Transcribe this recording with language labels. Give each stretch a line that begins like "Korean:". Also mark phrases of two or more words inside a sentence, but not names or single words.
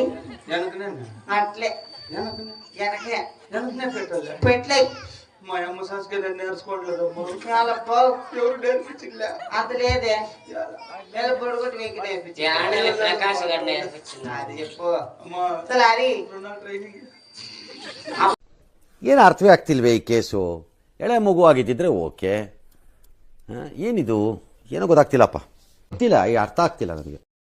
Telugu: అట్లే వెనకనే పెట్టలే. మా అమ్మ సాస్కి నేను నేర్చుకోవట్లేదమ్మా. ఎవరు నేర్పించిందా? అది లేదే, పొడుగుటి మీకు నేర్పించింది. అది చెప్పు తలారి.
Kannada: ಏನು ಅರ್ಥವೇ ಆಗ್ತಿಲ್ವೇ ಈ ಕೇಸು? ಎಳೆ ಮಗು ಆಗಿದ್ದಿದ್ರೆ ಓಕೆ, ಏನಿದು ಏನೋ ಗೊತ್ತಾಗ್ತಿಲ್ಲಪ್ಪ, ಗೊತ್ತಿಲ್ಲ, ಈ ಅರ್ಥ ಆಗ್ತಿಲ್ಲ ನನಗೆ.